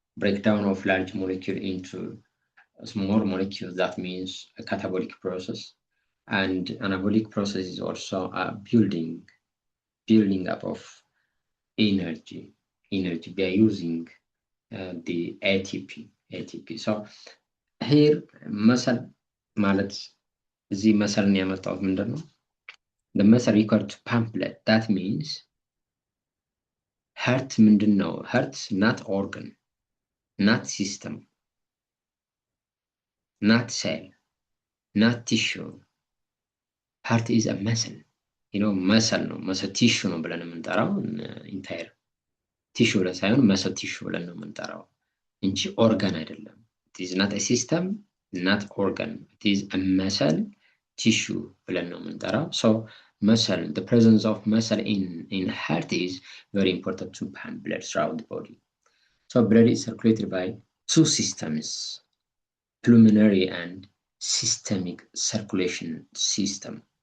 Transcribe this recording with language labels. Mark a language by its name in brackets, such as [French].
[English] Breakdown of large molecule into small molecules, that means a catabolic process. And anabolic process is also a building up of energy by using the ATP. So here muscle [Amharic] ማለት እዚህ መሰልን ያመጣሁት ምንድን ነው? [English] The muscle required to pump blood. That means heart [Amharic] ምንድን ነው? [English] Heart not organ, not system, not cell, not tissue. Heart is a muscle. You know, [Amharic] muscle ነው, muscle tissue ነው ብለን የምንጠራው entire tissue ላይ ሳይሆን muscle tissue ብለን ነው የምንጠራው እንጂ organ አይደለም. [English] It is not a system, not organ. It is a muscle tissue [Amharic] ብለን ነው የምንጠራው. [English] So muscle, the presence of muscle in heart is very important to pump blood throughout the body. So blood is circulated by two systems, pulmonary and systemic circulation system.